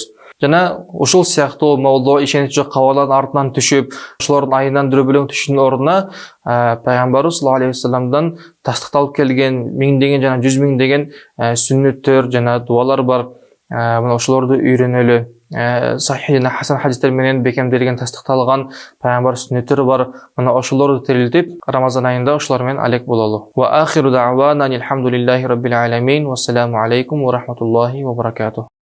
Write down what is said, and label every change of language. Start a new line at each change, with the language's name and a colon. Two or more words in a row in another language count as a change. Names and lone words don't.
Kyrgyz: Жана ушул сыяктуу молдо ишеничи жок кабарлардын артынан түшүп, ошолордун айынан дөбөлөң түшүүнүн ордуна пайгамбарыбыз
Arabic: صلى الله عليه وسلم
Kyrgyz: тастыкталып келген миңдеген жана жүз миңдеген сүннөттөр жана дуалар бар. Мына ошолорду үйрөнөлү. Сахih жана хасан хадистер менен бекемделген тастыкталган пайгамбар сүннөттөрү бар. Мына ошолорду терилтип, Рамазан айында ошолор менен алек бололу.
Arabic: وآخر دعوانا الحمد لله رب العالمين. والسلام عليكم ورحمة الله وبركاته.